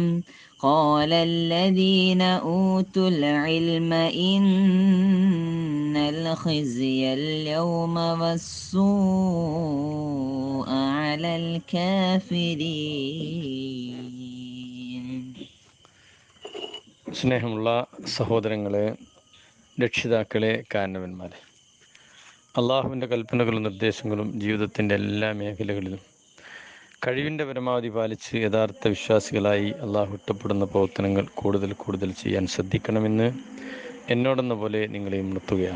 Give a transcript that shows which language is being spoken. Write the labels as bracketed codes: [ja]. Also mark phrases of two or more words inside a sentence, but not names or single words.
[ar] قال الذين أوتوا العلم إن الخزي اليوم والسوء على الكافرين. [ml] സ്നേഹമുള്ള സഹോദരങ്ങളെ, രക്ഷിതാക്കളെ, കാരണവന്മാരെ, അള്ളാഹുവിൻ്റെ കൽപ്പനകളും നിർദ്ദേശങ്ങളും ജീവിതത്തിൻ്റെ എല്ലാ മേഖലകളിലും കഴിവിൻ്റെ പരമാവധി പാലിച്ച് യഥാർത്ഥ വിശ്വാസികളായി അള്ളാഹു ഇഷ്ടപ്പെടുന്ന പ്രവർത്തനങ്ങൾ കൂടുതൽ ചെയ്യാൻ ശ്രദ്ധിക്കണമെന്ന് എന്നോടെന്ന പോലെ നിങ്ങളെയും ഉണർത്തുകയാണ്.